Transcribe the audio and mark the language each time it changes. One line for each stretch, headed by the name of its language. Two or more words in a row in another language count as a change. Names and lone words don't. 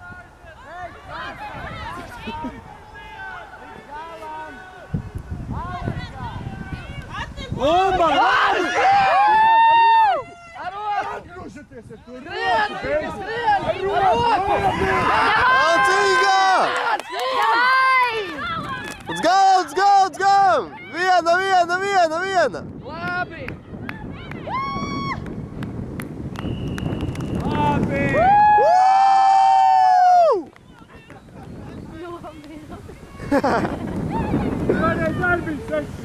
Latvian: Lomba! Labi! Ar roku! Atgrūžaties ar to! Skrien! Skrien! Ar roku! Alcīgā!
English: Let's go, let's go, let's go!
Latvian: Viena! Labi! Labi! Woo! Šoreiz arī bija seksī!